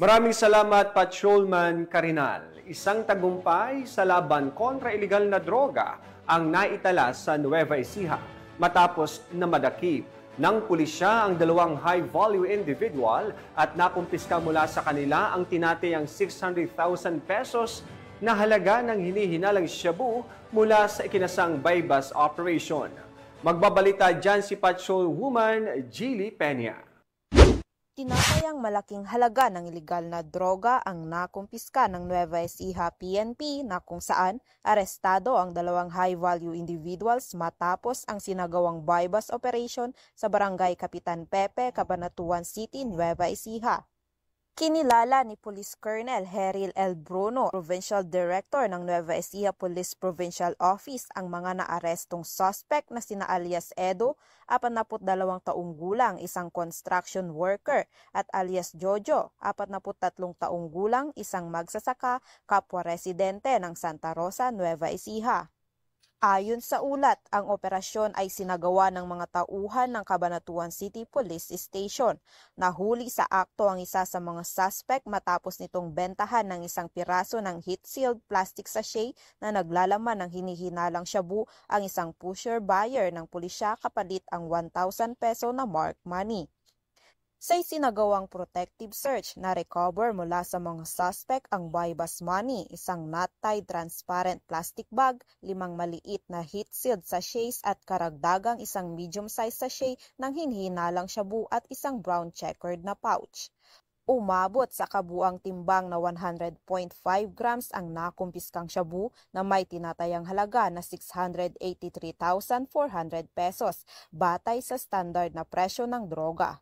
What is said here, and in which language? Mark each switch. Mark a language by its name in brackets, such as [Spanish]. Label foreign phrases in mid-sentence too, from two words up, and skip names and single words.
[Filipino] Maraming salamat, Patrolman Carinal. Isang tagumpay sa laban kontra ilegal na droga ang naitala sa Nueva Ecija matapos na madakip ng pulisya ang dalawang [English] high-value individual [Filipino] at nakumpiska mula sa kanila ang tinatayang 600,000 pesos na halaga ng hinihinalang shabu mula sa ikinasang [English] bypass operation. [Filipino] Magbabalita dyan si Patrolwoman Gilly Peña. Tinatayang malaking halaga ng ilegal na droga ang nakumpiska ng Nueva Ecija PNP na kung saan arestado ang dalawang [English] high-value individuals [Filipino] matapos ang sinagawang [English] bypass operation [Filipino] sa Barangay Kapitan Pepe, Cabanatuan City, Nueva Ecija. Kinilala ni Police Colonel Heril L. Bruno, [English] Provincial Director [Filipino] ng Nueva Ecija Police Provincial Office, ang mga naarestong suspect na sina alias Edo, 42 taong gulang, isang [English] construction worker, [Filipino] at alias Jojo, 43 taong gulang, isang magsasaka, kapwa residente ng Santa Rosa, Nueva Ecija. Ayon sa ulat, ang operasyon ay sinagawa ng mga tauhan ng Cabanatuan City Police Station. Nahuli sa akto ang isa sa mga suspect matapos nitong bentahan ng isang piraso ng [English] heat-sealed plastic sachet [Filipino] na naglalaman ng hinihinalang shabu ang isang [English] pusher buyer [Filipino] ng pulisya kapalit ang 1,000 peso na [English] marked money. [Filipino] Sa isinagawang [English] protective search, [Filipino] na-recover mula sa mga suspect ang [English] bypass money, [Filipino] isang [English] not-tied transparent plastic bag, [Filipino] 5 maliit na [English] heat-sealed sachets [Filipino] at karagdagang isang [English] medium-sized sachet [Filipino] ng hinihinalang shabu at isang [English] brown checkered [Filipino] na pouch. Umabot sa kabuang timbang na 100.5 grams ang nakumpiskang shabu na may tinatayang halaga na 683,400 pesos batay sa standard na presyo ng droga.